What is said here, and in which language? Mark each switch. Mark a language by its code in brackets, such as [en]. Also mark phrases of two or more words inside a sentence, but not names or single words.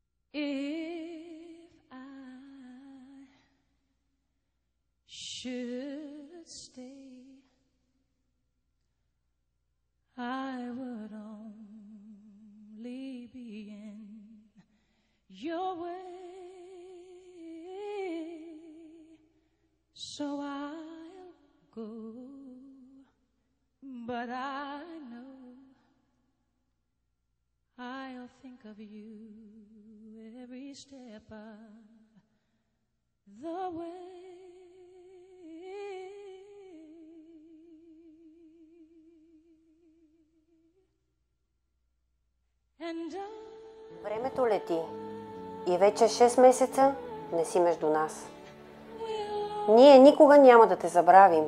[en] If I should stay, I would only be in your way, so I'll go, but I know I'll think of you every step of the way. [bg] Времето лети и вече 6 месеца не си между нас. Ние никога няма да те забравим.